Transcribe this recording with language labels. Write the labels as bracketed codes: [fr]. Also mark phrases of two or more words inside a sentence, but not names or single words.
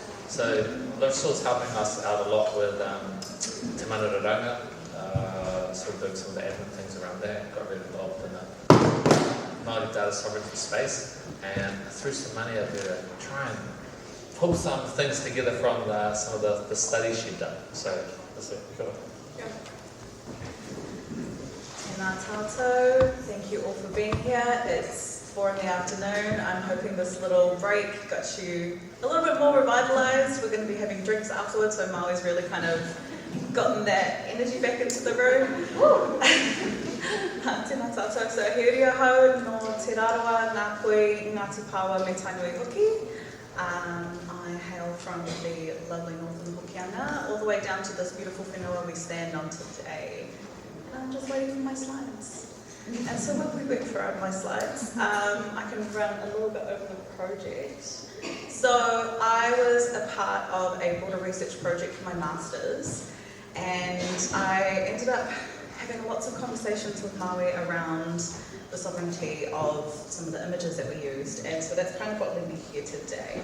[en] So Larissa was helping us out a lot with Te Mana Raraunga, sort of doing some of the admin things around there, got really involved in the Māori data sovereignty space, and threw some money out there to try and pull some things together from some of the studies she'd done. So that's it. Cool. [mi] Tēnā tātou, [en] thank you all for being here. It's 4 in the afternoon. I'm hoping this little break got you a little bit more revitalised. We're going to be having drinks afterwards, so Maui's really kind of gotten that energy back into the room. [mi] Tēnā tātou, [en] so [mi] he uri ahau no te rarawa nā koe Ngāti Pāwa me tainui hoki. [en] I hail from the lovely northern Hokianga, all the way down to this beautiful whenua we stand on today. I'm just waiting for my slides. And so while we wait for my slides, I can run a little bit over the project. So I was a part of a border research project for my master's, and I ended up having lots of conversations with Maui around the sovereignty of some of the images that we used, and so that's kind of what led me here today.